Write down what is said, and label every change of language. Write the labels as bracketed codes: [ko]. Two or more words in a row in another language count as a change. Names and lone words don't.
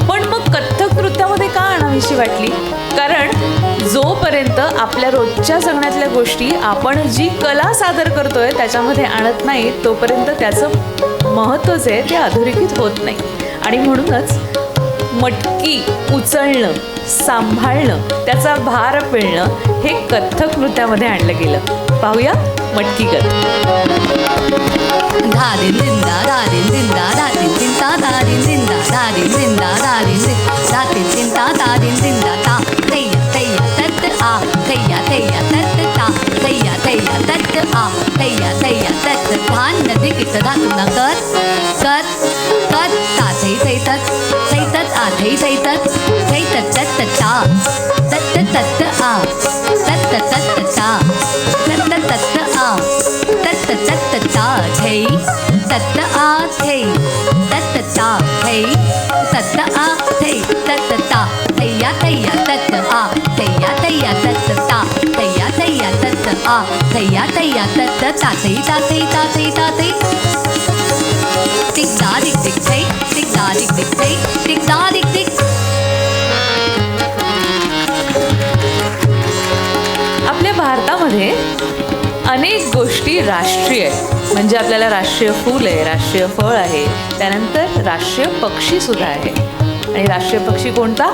[mr] पण मग कथ्थक नृत्यामध्ये का आणावीशी वाटली? कारण जोपर्यंत आपल्या रोजच्या जगण्यातल्या गोष्टी आपण जी कला सादर करतोय त्याच्यामध्ये आणत नाही तोपर्यंत त्याचं महत्त्व जे आहे ते अधोरेखित होत नाही. आणि म्हणूनच मटकी उचलणं, सांभाळणं, त्याचा भार पेलणं हे कथ्थक नृत्यामध्ये आणलं गेलं. पाहूया मटकी गत. धा दिन दिन दा धा दिन दिन दा धा दिन दिन ता धा दिन दिन दा धा दिन दिन दा धा दिन दिन धा दिन दिन ता धा दिन दिन दा ता थैया थैया तत आ थैया थैया तत ता थैया थैया तत आ थैया थैया तत धान नदी किट धा तू न कर कर कर ता थै थै तत आ थै थै तत तत ता तत तत आ तत तत ता तत तत आ तत तत ता थै तत आ थै तत ता थै तत आ थै तत ता थैया थैया तत आ थैया थैया तत ता थैया थैया तत आ थैया थैया तत ता थै ता थै ता थै ता थै दिग दा दिग दिग थै दिग दा दिग दिग थै दिग दा दिग दिग. आपल्या भारतामध्ये अनेक गोष्टी राष्ट्रीय आहेत. म्हणजे आपल्याला राष्ट्रीय फूल आहे, राष्ट्रीय फळ आहे, त्यानंतर राष्ट्रीय पक्षीसुद्धा आहे. आणि राष्ट्रीय पक्षी कोणता?